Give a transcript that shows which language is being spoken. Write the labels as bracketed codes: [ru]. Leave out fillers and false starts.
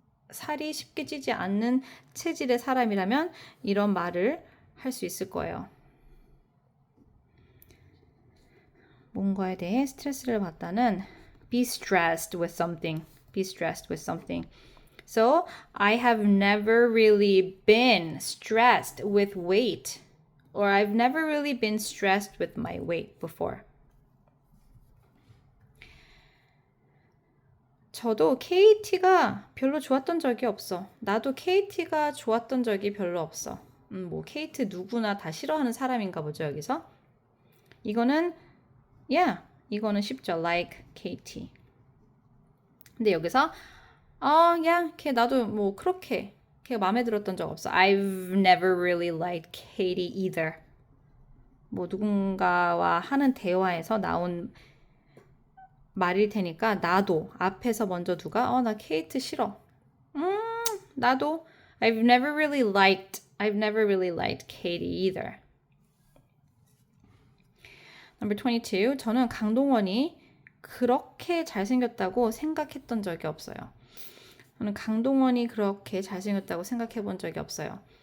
[ko] 살이 쉽게 찌지 않는 체질의 사람이라면 이런 말을 할 수 있을 거예요. 뭔가에 대해 스트레스를 받다는 [en] be stressed with something. Be stressed with something. So, I have never really been stressed with weight. Or I've never really been stressed with my weight before. [ko] 저도 KT가 별로 좋았던 적이 없어. 나도 KT가 좋았던 적이 별로 없어. KT 누구나 다 싫어하는 사람인가 보죠, 여기서. 이거는 이거는 쉽죠. [en] Like KT. [ko] 근데 여기서 걔 나도 그렇게 걔 마음에 들었던 적 없어. [en] I've never really liked Katie either. [ko] 누군가와 하는 대화에서 나온 말일 테니까 나도 앞에서 먼저 두가 나 케이트 싫어. 나도 [en] I've never really liked Katie either. Number 22. [ko] 저는 강동원이 그렇게 잘생겼다고 생각했던 적이 없어요. 저는 강동원이 그렇게 잘생겼다고 생각해 본 적이 없어요.